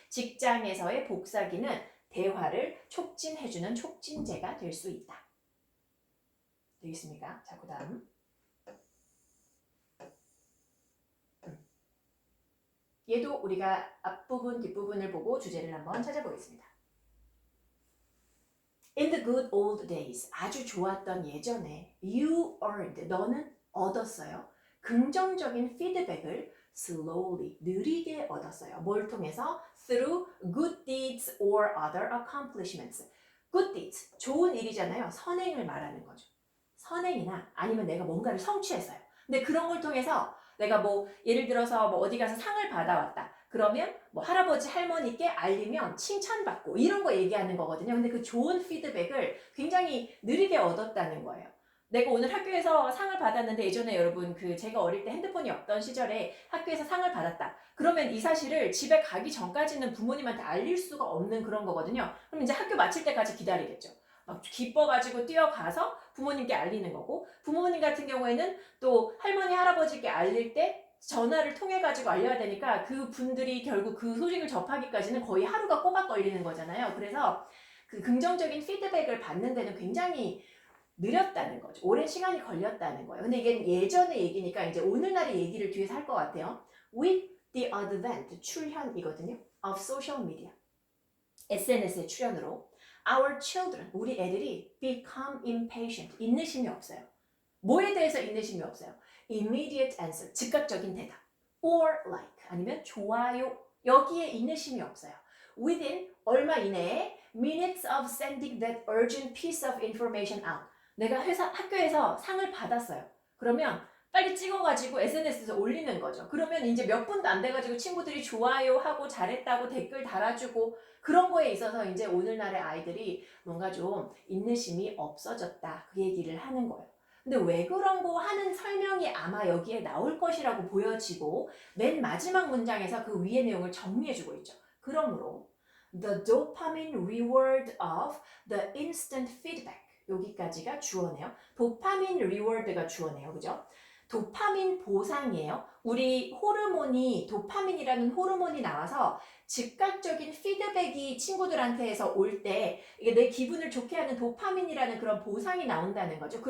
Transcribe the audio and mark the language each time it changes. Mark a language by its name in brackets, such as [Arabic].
[Korean] 직장에서의 복사기는 대화를 촉진해주는 촉진제가 될 수 있다. 되겠습니까? 자, 그 다음. 얘도 우리가 앞부분, 뒷부분을 보고 주제를 한번 찾아보겠습니다. [English] In the good old days, [Korean] 아주 좋았던 예전에 [English] you earned, [Korean] 너는 얻었어요. 긍정적인 피드백을 [English] slowly, [Korean] 느리게 얻었어요. 뭘 통해서? [English] Through good deeds or other accomplishments. Good deeds, [Korean] 좋은 일이잖아요. 선행을 말하는 거죠. 선행이나 아니면 내가 뭔가를 성취했어요. 근데 그런 걸 통해서 내가 뭐 예를 들어서 뭐 어디 가서 상을 받아왔다. 그러면 뭐 할아버지 할머니께 알리면 칭찬받고 이런 거 얘기하는 거거든요. 근데 그 좋은 피드백을 굉장히 느리게 얻었다는 거예요. 내가 오늘 학교에서 상을 받았는데 예전에 여러분 그 제가 어릴 때 핸드폰이 없던 시절에 학교에서 상을 받았다. 그러면 이 사실을 집에 가기 전까지는 부모님한테 알릴 수가 없는 그런 거거든요. 그럼 이제 학교 마칠 때까지 기다리겠죠. 막 기뻐가지고 뛰어가서 부모님께 알리는 거고 부모님 같은 경우에는 또 할머니 할아버지께 알릴 때 전화를 통해 가지고 알려야 되니까 그 분들이 결국 그 소식을 접하기까지는 거의 하루가 꼬박 걸리는 거잖아요. 그래서 그 긍정적인 피드백을 받는 데는 굉장히 느렸다는 거죠. 오랜 시간이 걸렸다는 거예요. 근데 이게 예전의 얘기니까 이제 오늘날의 얘기를 뒤에서 할 것 같아요. [English] With the advent, [Korean] 출현이거든요. [English] of social media. [Korean] SNS의 출현으로 [English] our children, [Korean] 우리 애들이 [English] become impatient, [Korean] 인내심이 없어요. 뭐에 대해서 인내심이 없어요? [English] Immediate answer, [Korean] 즉각적인 대답. [English] Or like, [Korean] 아니면 좋아요. 여기에 인내심이 없어요. [English] Within, [Korean] 얼마 이내에 [English] minutes of sending that urgent piece of information out. [Korean] 내가 학교에서 상을 받았어요. 그러면 빨리 찍어가지고 SNS에서 올리는 거죠. 그러면 이제 몇 분도 안 돼가지고 친구들이 좋아요 하고 잘했다고 댓글 달아주고 그런 거에 있어서 이제 오늘날의 아이들이 뭔가 좀 인내심이 없어졌다. 그 얘기를 하는 거예요. 근데 왜 그런 거 하는 설명이 아마 여기에 나올 것이라고 보여지고 맨 마지막 문장에서 그 위의 내용을 정리해주고 있죠. 그러므로 [English] the dopamine reward of the instant feedback [Korean] 여기까지가 주어네요. 도파민 리워드가 주어네요. 그죠? 도파민 보상이에요. 우리 호르몬이 도파민이라는 호르몬이 나와서 즉각적인 피드백이 친구들한테서 올 때 이게 내 기분을 좋게 하는 도파민이라는 그런 보상이 나온다는 거죠.